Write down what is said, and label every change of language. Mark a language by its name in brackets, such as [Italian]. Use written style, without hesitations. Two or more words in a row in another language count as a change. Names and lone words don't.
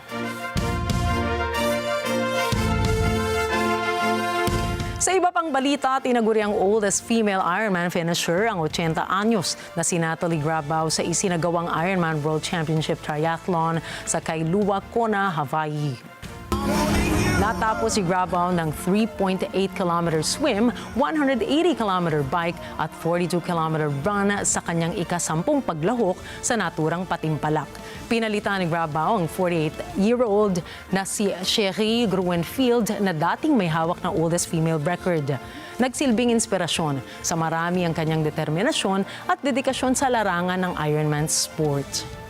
[Filipino] Sa iba pang balita, tinaguri ang [English] oldest female Ironman finisher [Filipino] ang 80 anyos na si Natalie Grabau sa isinagawang Ironman World Championship Triathlon sa Kailua, Kona, Hawaii. Natapos si Grabau ng 3.8 km swim, 180 km bike at 42 km run sa kanyang ika-10 paglahok sa naturang Patimpalak. Pinalitan ni Grabau ang 48-year-old na si Sherry Gruenfield na dating may hawak na [English] oldest female record. [Filipino] Nagsilbing inspirasyon sa marami ang kanyang determinasyon at dedikasyon sa larangan ng Ironman sport.